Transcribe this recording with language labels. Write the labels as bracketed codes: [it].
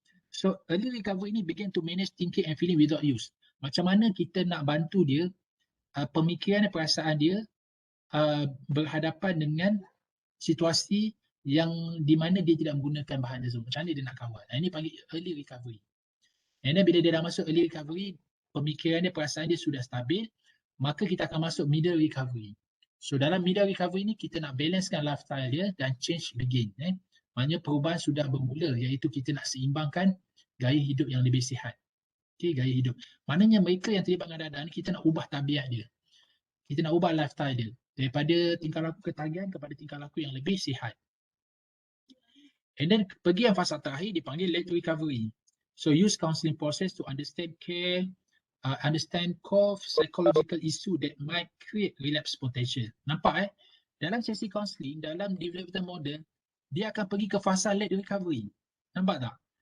[en] So early recovery ni begin to manage thinking and feeling without use. [ms] Macam mana kita nak bantu dia, pemikiran dan perasaan dia berhadapan dengan situasi yang di mana dia tidak menggunakan bahan tersebut. Macam mana dia nak kawal. Ini panggil early recovery. And then bila dia dah masuk early recovery, pemikiran dia, perasaan dia sudah stabil, maka kita akan masuk middle recovery. So dalam middle recovery ni kita nak balancekan lifestyle dia dan [en] change begin. [ms] Maknanya perubahan sudah bermula, iaitu kita nak seimbangkan gaya hidup yang lebih sihat. Okay, gaya hidup. Maknanya mereka yang terlibat dengan dadah ni, kita nak ubah tabiat dia. Kita nak ubah lifestyle dia. Daripada tingkah laku ketagihan kepada tingkah laku yang lebih sihat. And then pergi yang fasa terakhir dipanggil late recovery. [en] So use counselling process to understand care, understand core psychological issue that might create relapse potential. [ms] Nampak dalam sesi counselling, dalam developmental model, dia akan pergi ke fasa late recovery. Nampak tak?